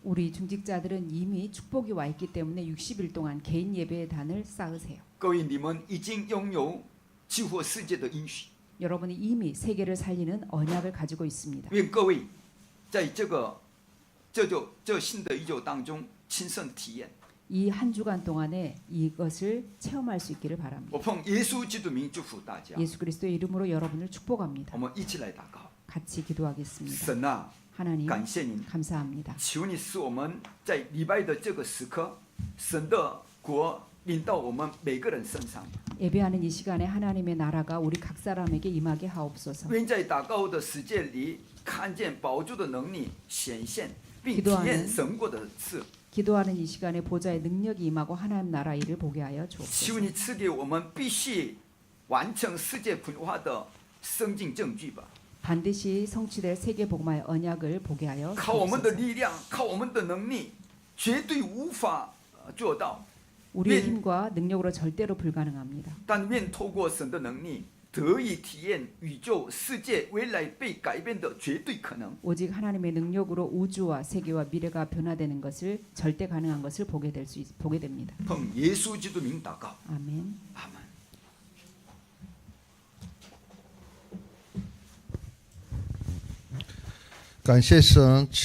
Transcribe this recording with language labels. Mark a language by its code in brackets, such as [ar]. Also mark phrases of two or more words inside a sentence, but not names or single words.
[ko] 우리 중직자들은 이미 축복이 와 있기 때문에 60일 동안 개인 예배의 단을 쌓으세요. [zh] 各位，你们已经拥有激活世界的应许。 [ko] 여러분이 이미 세계를 살리는 언약을 가지고 있습니다. [zh] 愿各位在这新的一周当中亲身体验。 [ko] 이 한 주간 동안에 이것을 체험할 수 있기를 바랍니다. [zh] 我奉耶稣基督名祝福大家。 [ko] 예수 그리스도의 이름으로 여러분을 [zh] 我 [ko] 축복합니다. [zh] 们一起来祷告。 [ko] 같이 기도하겠습니다. [zh] 神啊， [ko] 하나님 [zh] 感谢您， [ko] 감사합니다. [zh] 求你使我们在礼拜的这个时刻，神的国临到我们每个人身上。 [ko] 예배하는 이 시간에 하나님의 나라가 우리 각 사람에게 임하게 하옵소서. [zh] 愿在祷告的世界里看见宝珠的能力显现，并体 [ko] 기도하는 [zh] 验神国的事。 [ko] 기도하는 이 시간에 보좌의 능력이 임하고 하나님 나라 일을 보게 하여 [zh] 求 [ko] 주옵소서. [zh] 你赐给我们必须完成世界分化的圣经证据吧。 [ko] 반드시 성취될 세계 복음화의 언약을 보게 하여 [zh] 靠我们的 [ko] 주옵소서. [zh] 力量，靠我们的能力，绝对无法做到。 [ko] 우리의 힘과 능력으로 절대로 불가능합니다. [zh] 但愿透过神的能力，得以体验宇宙世界未来被改变的绝对可能。 [ko] 오직 하나님의 능력으로 우주와 세계와 미래가 변화되는 것을 절대 가능한 것을 보게 됩니다. [zh] 奉耶稣基督名祷告， [ko] 아멘. [zh] 阿门。感谢神